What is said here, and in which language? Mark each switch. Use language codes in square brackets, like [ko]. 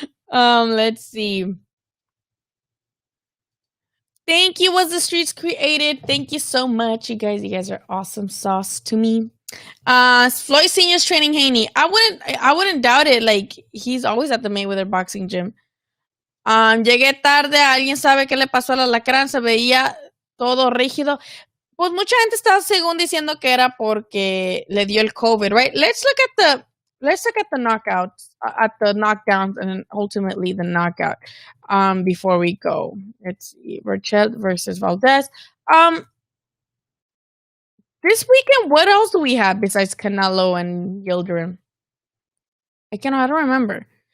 [en] Let's see. Thank you, Was the Streets Created. Thank you so much, you guys. You guys are awesome sauce to me. Floyd Senior's training Haney. I wouldn't doubt it. Like, he's always at the Mayweather boxing gym. [es] Llegué tarde. ¿Alguien sabe qué le pasó al alacrán? Se veía todo rígido. Pues mucha gente está según diciendo que era porque le dio el COVID, right? [en] Let's look at the knockouts, at the knockdowns, and ultimately the knockout. Before we go, let's see. Rochelle versus Valdez. This weekend, what else do we have besides Canelo and Yildirim? I don't remember.